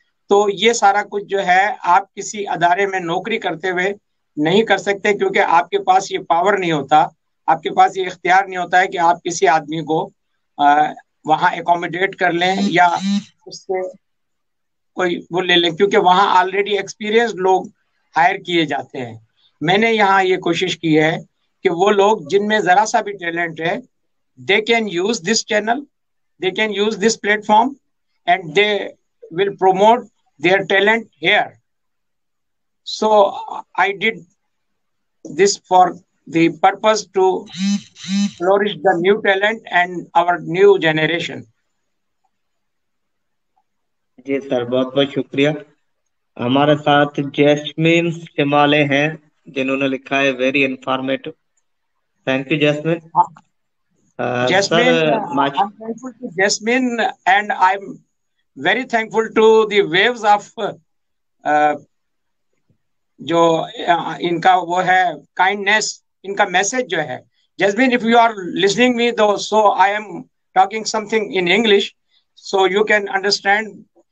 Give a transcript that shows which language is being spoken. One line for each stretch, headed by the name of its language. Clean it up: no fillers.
Urdu: تو یہ سارا کچھ جو ہے آپ کسی ادارے میں نوکری کرتے ہوئے نہیں کر سکتے، کیونکہ آپ کے پاس یہ پاور نہیں ہوتا، آپ کے پاس یہ اختیار نہیں ہوتا ہے کہ آپ کسی آدمی کو وہاں اکوموڈیٹ کر لیں یا اس سے کوئی وہ لے لیں، کیونکہ وہاں آلریڈی ایکسپیرینس لوگ ہائر کیے جاتے ہیں. میں نے یہاں یہ کوشش کی ہے کہ وہ لوگ جن میں ذرا سا بھی ٹیلنٹ ہے،
English: they can use this channel, they can use this platform, and they will promote their talent here. So I did this for the purpose to flourish the new talent and our new generation.
Urdu: جی سر، بہت بہت شکریہ. ہمارے ساتھ jasmine شمالے ہیں جنہوں نے لکھا ہے very informative.
English: Thank you Jasmine. Sir Jasmine, I'm thankful to Jasmine, and I'm very thankful to the waves of
Urdu: جو ان کا وہ ہے کائنڈنیس، ان کا میسج جو ہے.
English: Jasmine, if you are listening me though, so I am talking something in English, so you can understand.